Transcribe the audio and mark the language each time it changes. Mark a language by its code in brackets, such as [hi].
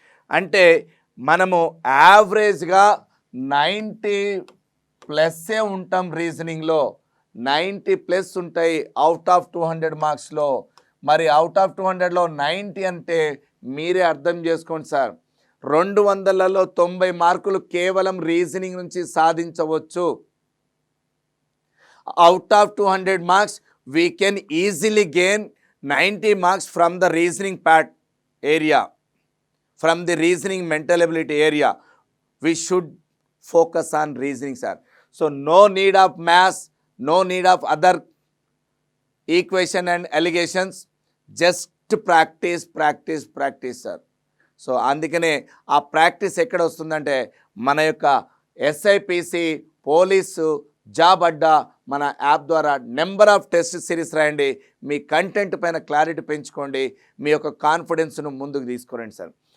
[te] అంటే మనము యావరేజ్గా 90+ ఉంటాం రీజనింగ్లో, 90+ ఉంటాయి అవుట్ ఆఫ్ 200 మార్క్స్లో. మరి అవుట్ ఆఫ్ 200లో 90 అంటే మీరే అర్థం చేసుకోండి సార్, 200లలో 90 మార్కులు కేవలం రీజనింగ్ నుంచి సాధించవచ్చు. [en] Out of 200 marks we can easily gain 90 marks from the reasoning part area, from the reasoning mental ability area. We should focus on reasoning, sir. So no need of maths, no need of other equation and allegations, just practice, sir. [te] So అందుకనే ఆ practice ఎక్కడ వస్తుందంటే మన యొక్క SIPC police job అడ్డా మన app ద్వారా number of test series రాయండి. మీ content పైన క్లారిటీ పెంచుకోండి, మీ యొక్క కాన్ఫిడెన్స్ను ముందుకు తీసుకురండి సార్.